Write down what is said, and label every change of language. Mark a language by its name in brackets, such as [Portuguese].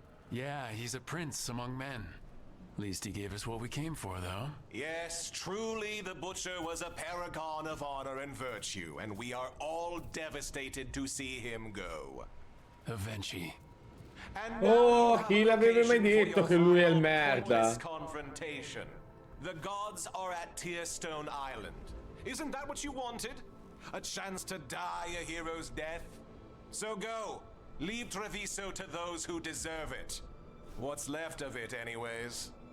[English] Yeah, he's a prince among men. Least he gave us what we came for, though. Yes, truly the butcher was a paragon of honor and virtue, and we are all devastated to see him go. Aventi. [Italian] Oh, chi l'aveva mai detto che lui è il merda? [English] Confrontation. The gods are at Tearstone Island. Isn't that what you wanted? A chance to die a hero's death? So go. Leave Treviso to those who deserve it. What's left of it, anyways.